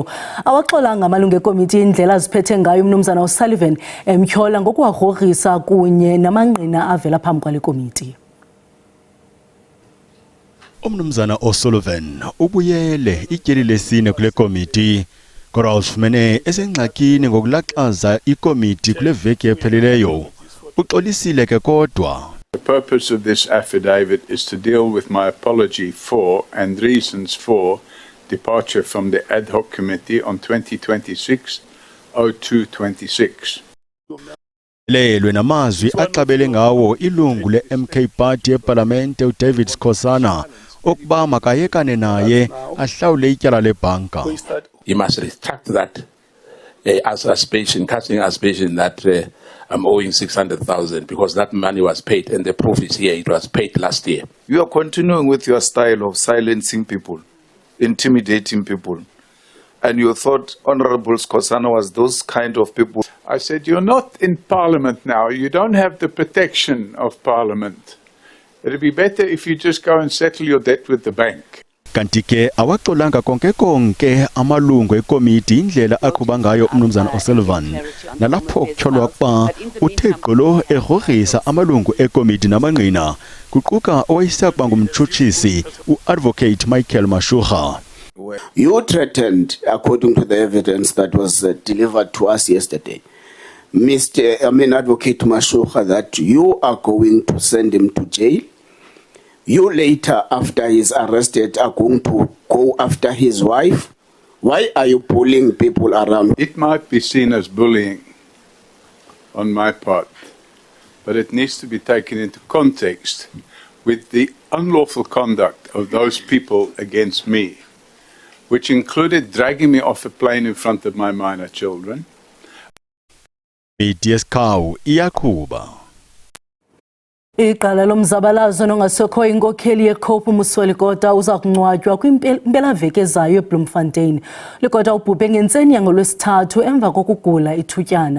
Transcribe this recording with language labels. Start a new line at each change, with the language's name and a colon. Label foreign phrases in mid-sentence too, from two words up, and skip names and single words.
Xhosa: Awaxolanga amalungu ekomiti indlela aziphethe ngayo umnumzana O'Sullivan emtyhola ngokuwagrogrisa kunye namangqina avela phambi kwale komiti. Umnumzana O'Sullivan ubuyele ityeli lesine kule komiti. Kodwa uzifumene esengxakini ngokulaxaza ikomiti kule veki ephelileyo. Uxolisile ke kodwa.
English: The purpose of this affidavit is to deal with my apology for and reasons for departure from the ad hoc committee on 2026-02-26.
Xhosa: Lelwe namazwi axabele ngawo ilungu le-MK Party eParlamente uDavid Skhosana ukuba makayekane naye ahlawule ityala lebhanka.
English: He must retract that casting aspersion that I'm owing 600,000 because that money was paid and the proof is here. It was paid last year. You are continuing with your style of silencing people, intimidating people. And you thought Honorable Skhosana was those kind of people. I said, you're not in Parliament now. You don't have the protection of Parliament. It'd be better if you just go and settle your debt with the bank.
Xhosa: Kanti ke awaxolanga konke amalungu ekomiti indlela aqhuba ngayo umnumzana O'Sullivan nalapho kutyholwa ukuba uthe gqolo egrogrisa amalungu ekomiti namangqina kuquka owayesakuba ngumtshutshisi uadvocate Michael Mashugha.
English: You threatened, according to the evidence that was delivered to us yesterday, Advocate Mashugha, that you are going to send him to jail. You later, after he's arrested, are going to go after his wife. Why are you bullying people around? It might be seen as bullying on my part, but it needs to be taken into context with the unlawful conduct of those people against me, which included dragging me off a plane in front of my minor children.
Xhosa: DSK iyakuba. Iqala lomzabalazo nongasekho inkokheli yeCOPE uMuswelikota uza kungcwatywa kwimpelaveki ezayo eBloemfontein. Likota ubhubhe ngentseni ngolwesithathu emva kokugula ithutyana.